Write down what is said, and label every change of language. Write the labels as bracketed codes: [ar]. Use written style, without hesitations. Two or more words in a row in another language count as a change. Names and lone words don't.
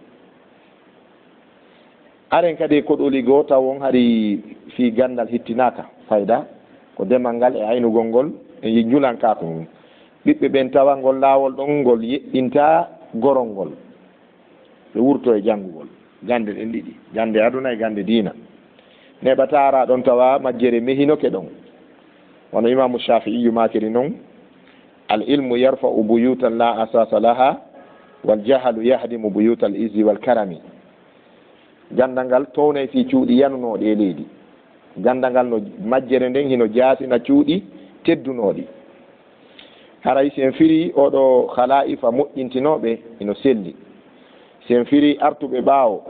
[ff] aren kadi koɗoli goo tawon haɗi fi gandal hittinaka fayda ko demal ngal e aynugol ngol e julankako mum ɓiɓɓe ɓen tawa ngol laawol ɗon ngol yeɗɗinta gorol ngol ɓe wurto e janngugol gande ɗen ɗiɗi gande aduna e gande diina neɓata ara ɗon tawa majjere mehinoke ɗon wono imamu shafi'iyu makiri noon [ar] العلم يرفع بيوتا لا أساس لها والجهل يهدم بيوت العز والكرم [ff] gandal ngal townay fi cuuɗi yanunoɗi e leydi gandal ngal no majjere nden hino jaasina cuuɗi teddunoɗi haray sen firi oɗo khala'ifa moƴƴintinoɓe hino selli sen firi artuɓe ɓaawo